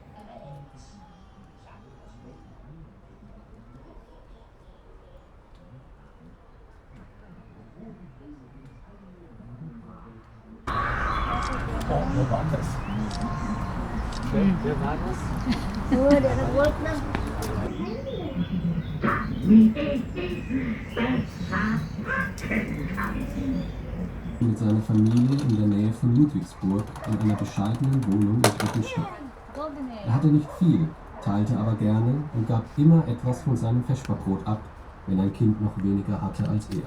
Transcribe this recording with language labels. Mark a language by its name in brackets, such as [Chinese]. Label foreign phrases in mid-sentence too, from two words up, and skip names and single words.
[German] Oh, wo war das? Wer war das? [Filipino] Oh, der nag-work na. [German] Mit seiner Familie in der Nähe von Ludwigsburg in einer bescheidenen Wohnung im dritten Stock. Er hatte nicht viel, teilte aber gerne und gab immer etwas von seinem Vesperbrot ab, wenn ein Kind noch weniger hatte als er.